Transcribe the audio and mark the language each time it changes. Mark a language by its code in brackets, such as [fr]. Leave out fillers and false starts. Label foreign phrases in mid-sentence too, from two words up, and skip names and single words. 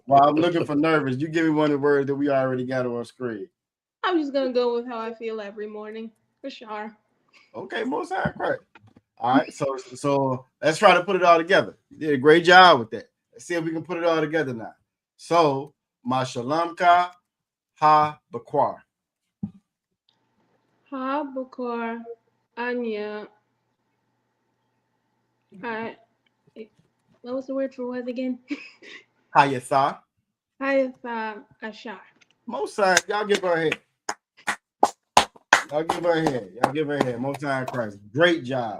[en] While I'm looking for nervous, you give me one of the words that we already got on screen. I'm just gonna go with how I feel every morning, for sure. Okay, most high correct. All right, so let's try to put it all together. You did a great job with that. Let's see if we can put it all together now. So, [he] Mashalamka ha bakwar. Ha Bukor Anya. [en] What was the word for was again? [he] Hayatha. Hayatha Ashar. [en] Most high, y'all give her a hand. Y'all give her a hand. Y'all give her a hand. Most high Christ. Great job.